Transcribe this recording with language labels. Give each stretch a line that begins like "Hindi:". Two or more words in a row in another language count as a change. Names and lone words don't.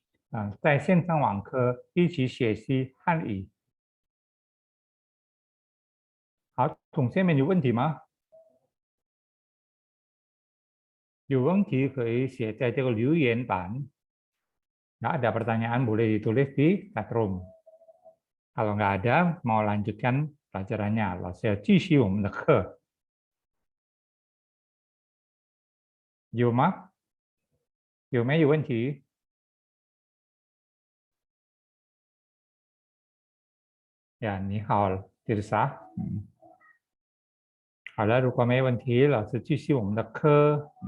Chinese: 在线上网课一起学习汉语。好，同学们有问题吗？有问题可以写在这个留言板.
Indonesian: Nggak ada pertanyaan boleh ditulis di chatroom. Kalau nggak ada, mau lanjutkan pelajarannya.
Chinese: 老师要继续我们的课。有吗？有没有问题？呀，你好，Tirsa。好了，如果没问题，老师继续我们的课。